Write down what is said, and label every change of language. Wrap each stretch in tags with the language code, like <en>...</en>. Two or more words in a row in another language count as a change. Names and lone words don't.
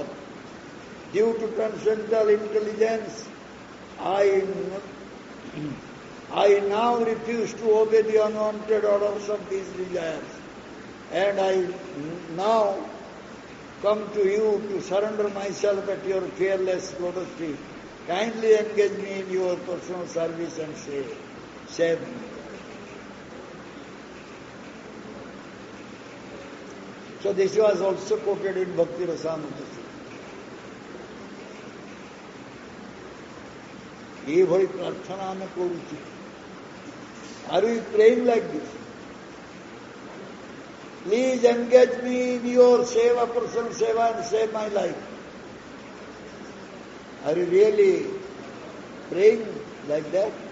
<en>Due to transcendental intelligence, I now refuse to obey the unwanted orders of these desires, and I now come to you to surrender myself at your fearless lotus feet. Kindly engage me in your personal service and save me. So this was also quoted in Bhakti Rasamrita.</en> <or>ଏଭଳି ପ୍ରାର୍ଥନା ଆମେ କରୁଛୁ.</or> <en>Are we praying like this? Please engage me in your seva, personal seva, and save my life. Are you really praying like that?</en>